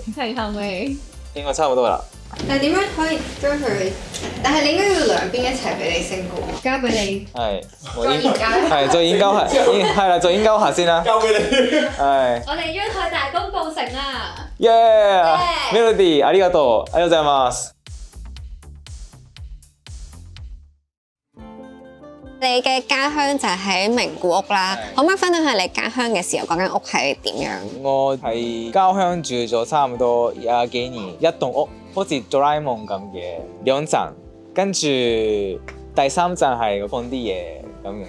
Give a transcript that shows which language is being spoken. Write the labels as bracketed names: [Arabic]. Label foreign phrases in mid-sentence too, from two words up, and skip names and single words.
[Cantonese] 係後尾。應該差唔多啦。但係點樣可以將佢？但係你應該要兩邊一齊俾你升高，交俾你。係，我再研究一下係再研究下，係啦，再研究下先啦。交俾你。係。我哋張台大功告成啦！ Melody， [Japanese] ありがとう，ありがとうございます。 [Cantonese] 你嘅家鄉就喺名古屋啦，可唔可以分享下你家鄉嘅時候嗰間屋係點樣？我喺家鄉住咗差唔多廿幾年，一棟屋好似哆啦 A 夢咁嘅2層，跟住第3層係放啲嘢咁樣，